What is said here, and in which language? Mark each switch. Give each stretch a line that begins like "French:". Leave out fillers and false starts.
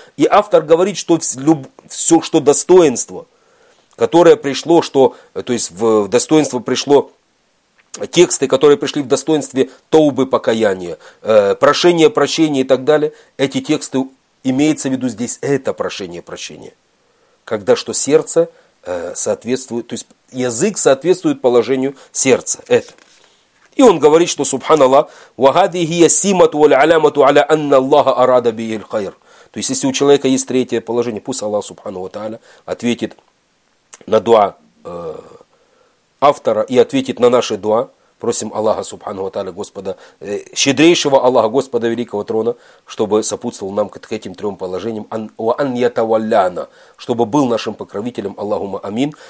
Russian: И автор говорит, что все, что достоинство, которое пришло, что, то есть в достоинство пришло, тексты, которые пришли в достоинстве тоубы покаяния, прошение прощения и так далее, эти тексты, имеется в виду здесь это прошение прощения. Когда что сердце соответствует, то есть язык соответствует положению сердца. Это. И он говорит, что Субханаллах,
Arabic: وَهَذِهِ يَسِّمَةُ وَالْعَلَامَةُ عَلَىٰ أَنَّ اللَّهَ أَرَادَ بِهِ الْخَيْرِ.
Russian: То есть если у человека есть третье положение, пусть Аллах Субхану ва Тааля ответит на дуа автора и ответит на наши дуа, просим Аллаха Субхану ва Тааля, Господа, щедрейшего Аллаха, Господа Великого Трона, чтобы сопутствовал нам к этим трем положениям,
Arabic: ан ятаваляна,
Russian: чтобы был нашим покровителем, Аллахума амин.